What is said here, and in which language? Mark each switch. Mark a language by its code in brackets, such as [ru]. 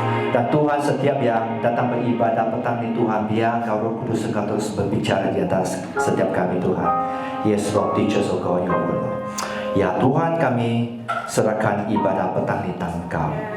[id] Dan Tuhan, setiap yang datang beribadah petang ini Tuhan, biar Engkau Roh Kudus Engkau terus berbicara di atas setiap kami Tuhan. [en] Yes Lord, teach us, O God, your word. [id] Ya Tuhan, kami serahkan ibadah petang ini tangan Engkau.